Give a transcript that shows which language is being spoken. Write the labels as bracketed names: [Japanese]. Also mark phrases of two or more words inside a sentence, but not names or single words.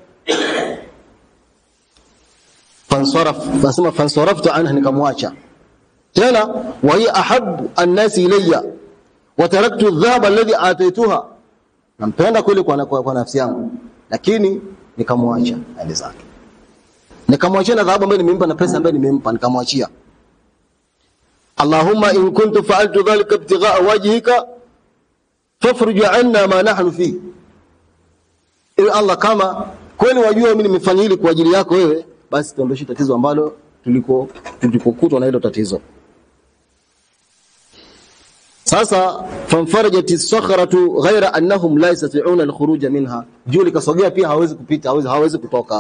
[Arabic] فانصرفت عنها, [Swahili] nikamwacha. Tena [Arabic] وهي أحب الناس إلي وتركت الذهب الذي أعطيتها, [Swahili] nampenda kweli kwa nafsi yangu, lakini nikamwacha hali zake. Nikamwachia na dhahabu ambayo nimempa na pesa ambayo nimempa, nikamwachia. [Arabic] اللهم إن كنت فعلت ذلك ابتغاء وجهك ففرج عنا ما نحن في, [Swahili] ewe Allah kama kweli wajua mimi nimefanya hili kwa ajili yako wewe, basi tuondoshe tatizo ambalo tulikokutwa na hilo tatizo. Sasa [Arabic] فانفرجت الصخرة غير أنهم لا يستطيعون الخروج منها, [Swahili] juu likasogea pia hawezi kupita, hawezi kutoka.